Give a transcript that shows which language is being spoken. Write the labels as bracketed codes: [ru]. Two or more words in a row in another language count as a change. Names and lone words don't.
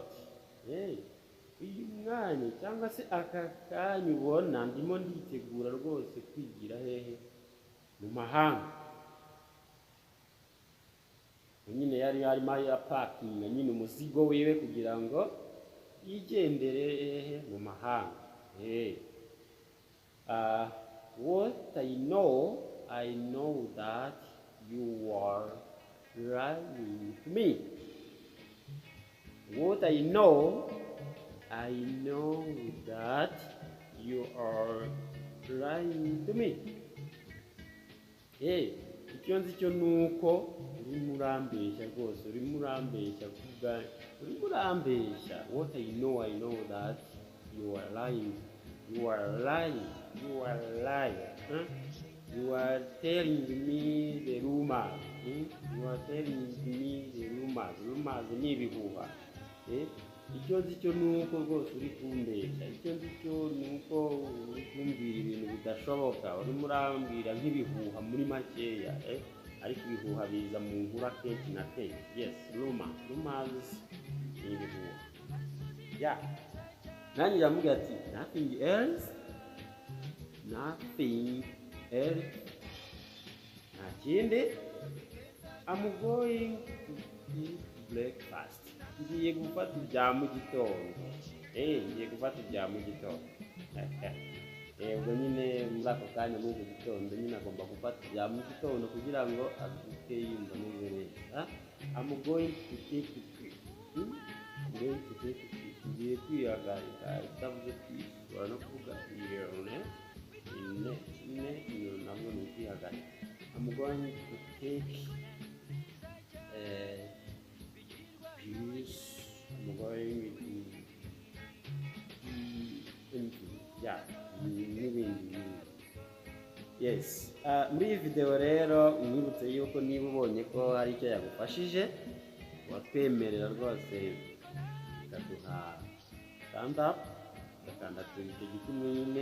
[rw] Uyu mwanya cyangwa se aka kanya ubona ndimo nditegura rwose kwigira hehe? Mu mahanga. Nyine yari arimo yapakinga nyine umuzigo wiwe kugira ngo yigendere mu mahanga. [en] What I know that you are lying to me. What I know that you are lying to me. [rw] icyo nzi cyo nuko urimo urambeshya rwose, urimo urambeshya kuvuga, urimo urambeshya. [en] What I know that you are lying. You are lying. You are lying. You are telling me the rumors. You are telling me the rumors. [rw] Rumors ni ibihuha. Icyo nzi cyo nuko rwose uri kumbeshya. Icyo nzi cyo nuko uri kumbwira ibintu bidashoboka. Urimo urambwira nk'ibihuha muri makeya. Ariko ibihuha biza mu nkuru kenshi na kenshi. Yes, rumors ni ibihuha. Yeah. Nanjye yamubwira ati [en] nothing else. [rw] Nta kindi. [en] I'm going to eat breakfast. [rw] Ngiye gufata ibya mu gitondo. Ngiye gufata ibya mu gitondo. Ubwo nyine muri ako kanya muri icyo gitondo nyine agomba gufata ibya mu gitondo kugira ngo abyuke yumva ameze neza. [en] I'm going to take a trip. [rw] Ngiye kwihagarika, itavuze kwishura no kuvuga iyo nabwo ni ukwihagarika. [en] I'm going to take juice. I'm going to n'ibindi. Yes. [rw] Muri iyi video rero mwibutse yuko niba ubonye ko hari icyo yagufashije, watwemerera rwose ukaduha [en] thumbs up, [rw] ugakanda kuri icyo giti nyine.